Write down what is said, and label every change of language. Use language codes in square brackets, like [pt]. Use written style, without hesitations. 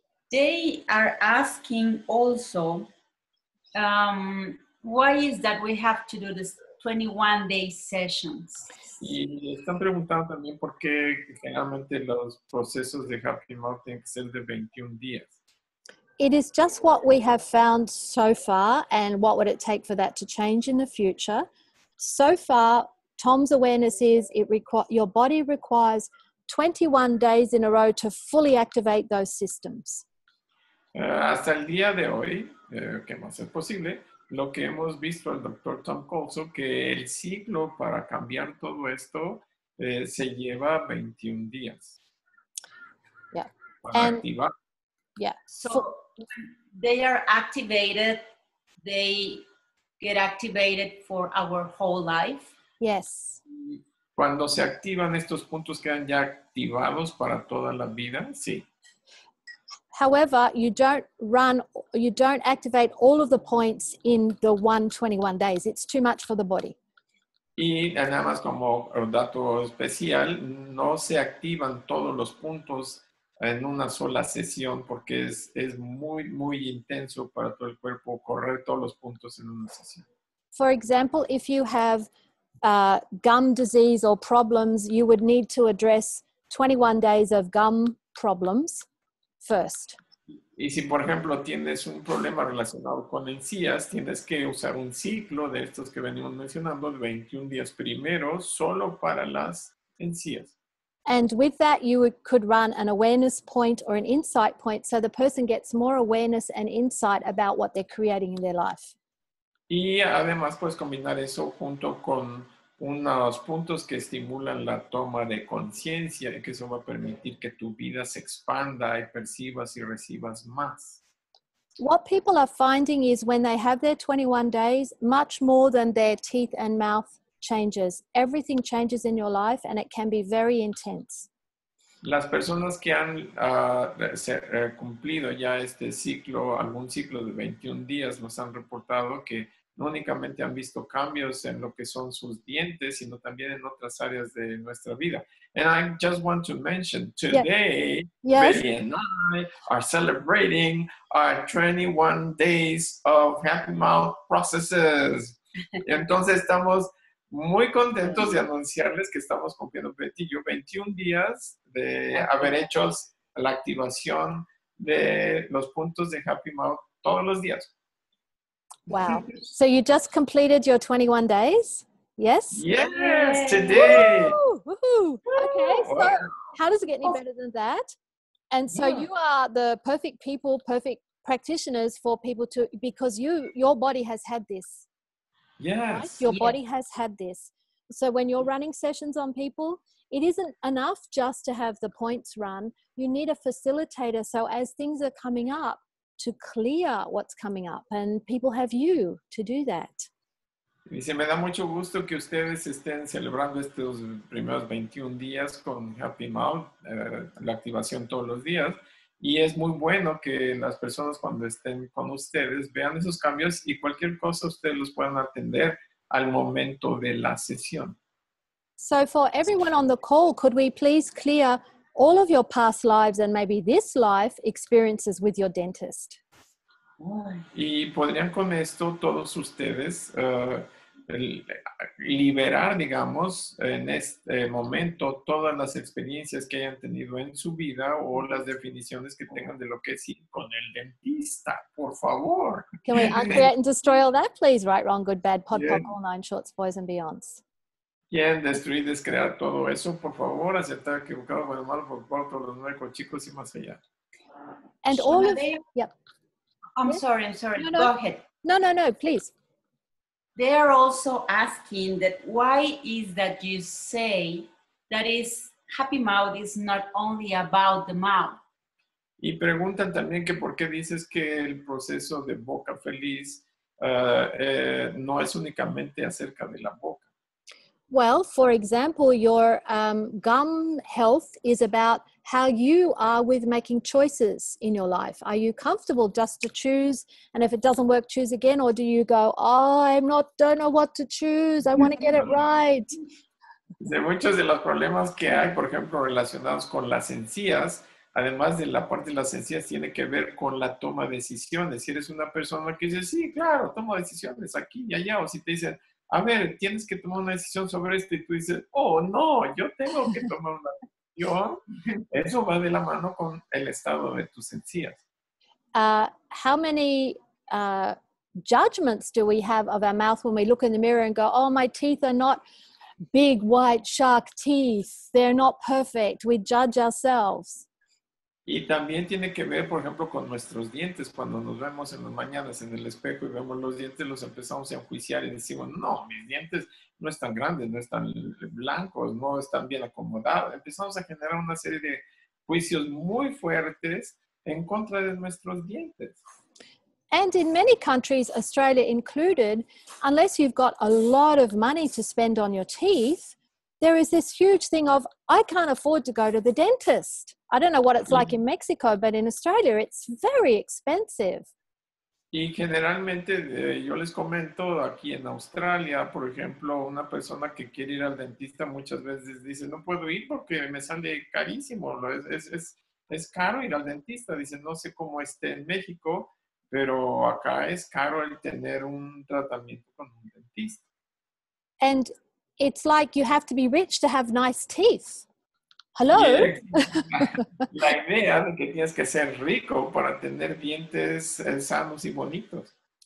[en] They are asking also, why is that we have to do this 21-day sessions? [es] Y están preguntando también por qué generalmente los procesos de Happy Mouth tienen que ser de 21 días. [en] It is just what we have found so far, and what would it take for that to change in the future. So far, Tom's awareness is your body requires 21 days in a row to fully activate those systems. [es] Hasta el día de hoy, que no es posible, lo que hemos visto el doctor Tom Colso, que el ciclo para cambiar todo esto se lleva 21 días. [en] Yeah. [es] Para activar. [en] Yeah. So they are activated, they get activated for our whole life. Yes. [es] Cuando se activan estos puntos quedan ya activados para toda la vida, sí. [en] However, you don't activate all of the points in the 21 days. It's too much for the body. [es] Y nada más como dato especial, no se activan todos los puntos en una sola sesión porque es muy, muy intenso para todo el cuerpo correr todos los puntos en una sesión. [en] For example, if you have gum disease or problems, you would need to address 21 days of gum problems first. [es] Y si, por ejemplo, tienes un problema relacionado con encías, tienes que usar un ciclo de estos que venimos mencionando de 21 días primero solo para las encías. [en] And with that, you could run an awareness point or an insight point so the person gets more awareness and insight about what they're creating in their life. [es] Y además puedes combinar eso junto con unos puntos que estimulan la toma de conciencia y que eso va a permitir que tu vida se expanda y percibas y recibas más. [en] What people are finding is when they have their 21 days, much more than their teeth and mouth changes. Everything changes in your life and it can be very intense. [es] Las personas que han cumplido ya este ciclo, algún ciclo de 21 días, nos han reportado que no únicamente han visto cambios en lo que son sus dientes, sino también en otras áreas de nuestra vida. [en] And I just want to mention, today, Bety and I are celebrating our 21 days of Happy Mouth processes. [es] Entonces estamos muy contentos de anunciarles que estamos cumpliendo, Bety y yo, 21 días de haber hecho la activación de los puntos de Happy Mouth todos los días. [en] Wow. So you just completed your 21 days? Yes? Yes, today. Woohoo! Okay, so how does it get any better than that? And so you are the perfect people, perfect practitioners for people to, because your body has had this. Yes. Right? Your body has had this. So when you're running sessions on people, it isn't enough just to have the points run. You need a facilitator. So as things are coming up, to clear what's coming up, and people have you to do that. [es] Dice, me da mucho gusto que ustedes estén celebrando estos primeros 21 días con Happy Mouth, la activación todos los días, y es muy bueno que las personas cuando estén con ustedes vean esos cambios y cualquier cosa ustedes los puedan atender al momento de la sesión. [en] So for everyone on the call, could we please clear all of your past lives and maybe this life experiences with your dentist? [es] Y podrían con esto todos ustedes liberar, digamos, en este momento todas las experiencias que hayan tenido en su vida o las definiciones que tengan de lo que es ir con el dentista, por favor. [en] Can we uncreate and destroy all that, please? Right, wrong, good, bad, pod, pop, all nine shorts, boys and beyonds. [es] Quieren destruir, descrear todo eso, por favor, aceptar equivocado, bueno, malo, por favor, todos los nuevos chicos y más allá. [en] And all of, yep. I'm sorry. No. Go ahead. No, please. they're also asking that why is that you say that is happy mouth is not only about the mouth. [es] Y preguntan también que por qué dices que el proceso de boca feliz no es únicamente acerca de la boca. [en] Well, for example, your gum health is about how you are with making choices in your life. Are you comfortable just to choose? And if it doesn't work, choose again? Or do you go, oh, don't know what to choose. I want to get it right. [es] De muchos de los problemas que hay, por ejemplo, relacionados con las encías, además de la parte de las encías, tiene que ver con la toma de decisiones. Si eres una persona que dice, sí, claro, tomo decisiones aquí y allá, o si te dicen, a ver, tienes que tomar una decisión sobre esto, y tú dices, oh, no, yo tengo que tomar una decisión. Eso va de la mano con el estado de tus encías. [en] How many judgments do we have of our mouth when we look in the mirror and go, oh, my teeth are not big white shark teeth. They're not perfect. We judge ourselves. [es] Y también tiene que ver, por ejemplo, con nuestros dientes. Cuando nos vemos en las mañanas en el espejo y vemos los dientes, los empezamos a enjuiciar y decimos, no, mis dientes no están grandes, no están blancos, no están bien acomodados. Empezamos a generar una serie de juicios muy fuertes en contra de nuestros dientes. [en] And in many countries, Australia included, unless you've got a lot of money to spend on your teeth, there is this huge thing of, I can't afford to go to the dentist. I don't know what it's like in Mexico, but in Australia, it's very expensive. [es] Y generalmente, yo les comento, aquí en Australia, por ejemplo, una persona que quiere ir al dentista muchas veces dice, no puedo ir porque me sale carísimo, es caro ir al dentista. Dice, no sé cómo esté en México, pero acá es caro el tener un tratamiento con un dentista. [en] And it's like you have to be rich to have nice teeth. Hello? [es] La idea de que tienes que ser rico para tener dientes sanos y bonitos.